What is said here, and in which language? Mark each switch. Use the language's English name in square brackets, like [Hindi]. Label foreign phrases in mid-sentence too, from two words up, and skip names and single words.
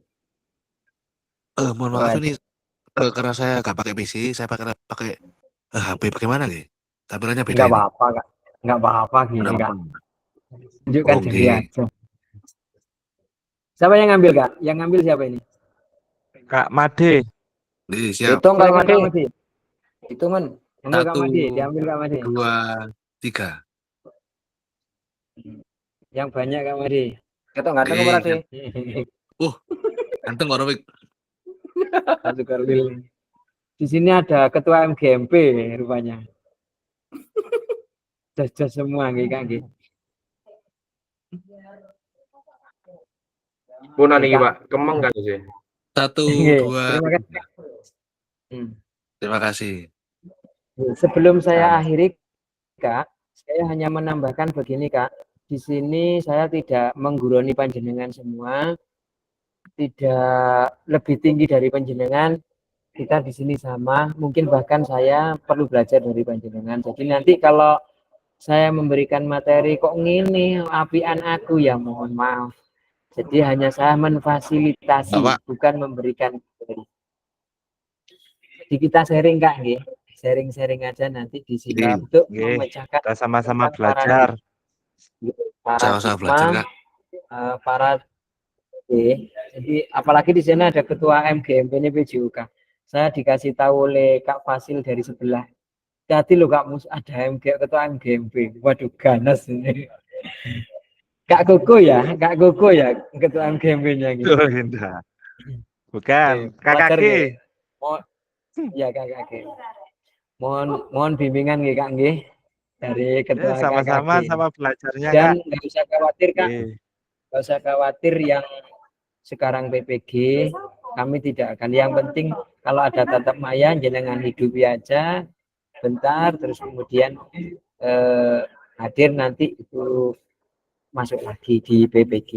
[Indonesian] mohon maaf ini karena saya nggak pakai PC, saya pakai HP. Bagaimana nih? Tampilannya beda Enggak ini. apa-apa Kak. Enggak apa-apa gini Nggak Kak. apa-apa. Tunjukkan Oke. diri aja. Siapa yang ngambil Kak? Yang ngambil siapa ini? Kak Made. Nih, siap. Hitung Kak Silakan Kak Made. Made. Hitungan. Monggo Kak 1, Made, diambil Kak Made. 2, 3. Yang banyak Kak Made. Ketok ganteng apa sih? Ganteng orang Satu kali. Di sini ada ketua MGMP rupanya. Jas semua nggih Kak nggih. [Javanese] Punan iki Pak, kemeng kan sih. [Indonesian] 1, Nggih, 2. terima kasih. Terima kasih. Sebelum saya akhiri Kak, saya hanya menambahkan begini Kak. Di sini saya tidak menggurui panjenengan semua, tidak lebih tinggi dari panjenengan. Kita di sini sama, mungkin bahkan saya perlu belajar dari panjenengan. Jadi nanti kalau saya memberikan materi [Javanese] kok ngene apian aku ya [Indonesian] mohon maaf. Jadi hanya saya memfasilitasi, bukan memberikan materi. Jadi kita sharing Kak nggih. Sharing-sharing aja nanti di sini untuk memecahkan kita sama-sama belajar. Sama-sama belajar Kak. Para jadi apalagi di sana ada ketua MGMP ini PJOK. Saya dikasih tahu oleh Kak Fasil dari sebelah. Hati lo Kak Mus ada ketua MGMP. Waduh ganas ini. Kak Koko ya ketua MGMP-nya gitu. Oh, Indah. Bukan, KKG. Ya KKG. Mohon bimbingan nggih Kak nggih dari ketua sama-sama KKG. sama belajarnya Dan Kak. nggak usah khawatir Kak. Nggak usah khawatir yang sekarang PPG kami tidak akan. Yang penting kalau ada tatap maya jenengan hidupi aja bentar terus kemudian hadir nanti itu masuk lagi di PPG.